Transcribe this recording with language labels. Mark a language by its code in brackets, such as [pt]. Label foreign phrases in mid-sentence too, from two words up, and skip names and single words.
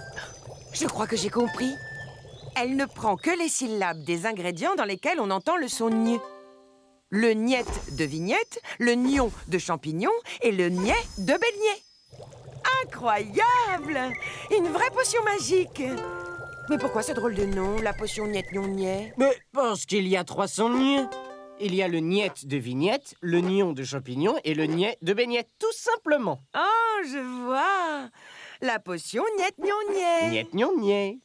[fr] Je crois que j'ai compris. Elle ne prend que les syllabes des ingrédients dans lesquels on entend le son gne. Le niet de vignette, le gnon de champignon et le niais de beignet. Incroyable! Une vraie potion magique. Mais pourquoi ce drôle de nom, la potion niet-gnon-niet? Mais parce qu'il y a 300 gne. Il y a le niet de vignette, le gnon de champignon et le niais de beignet, tout simplement. Oh, je vois. La potion niet-gnon-niet. Niet-gnon-niet.